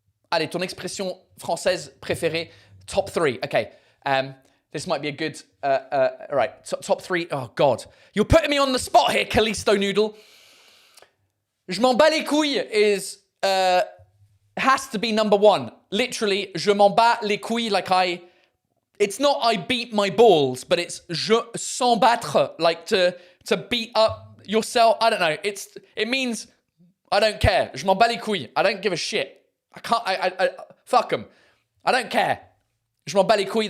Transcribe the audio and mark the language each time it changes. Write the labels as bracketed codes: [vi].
[fr] Allez, ton expression française préférée, top 3. [en] Okay, this might be a good, right, top 3. Oh, God. You're putting me on the spot here, Callisto Noodle. [fr] Je m'en bats les couilles [en] has to be number 1. Literally, [fr] je m'en bats les couilles, [en] like it's not I beat my balls, but it's [fr] je s'en battre, [en] like to beat up yourself. I don't know. It means I don't care. [fr] Je m'en bats les couilles. [en] I don't give a shit. I fuck them. I don't care. Je m'en bats les couilles.